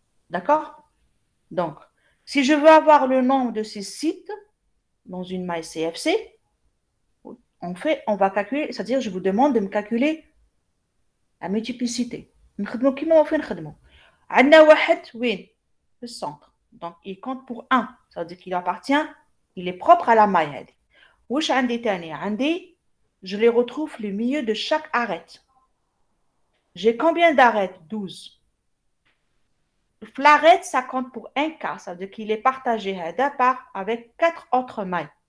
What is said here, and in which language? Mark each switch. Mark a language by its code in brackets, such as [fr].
[fr] D'accord? Donc, si je veux avoir le nombre de ces sites dans une maille CFC, on va calculer, c'est-à-dire je vous demande de me calculer la multiplicité. [ar] نخدمو كيما ما فين نخدمو. عندنا واحد وين؟ في الcentre. [fr] Donc il compte pour 1, ça veut dire qu'il appartient, il est propre à la maille [ar] هذه. واش عندي تاني؟ عندي [fr] je les retrouve le milieu de chaque arête. J'ai combien d'arêtes? 12. L'arête, ça compte pour un quart, ça veut dire qu'il est partagé avec 4 autres mailles.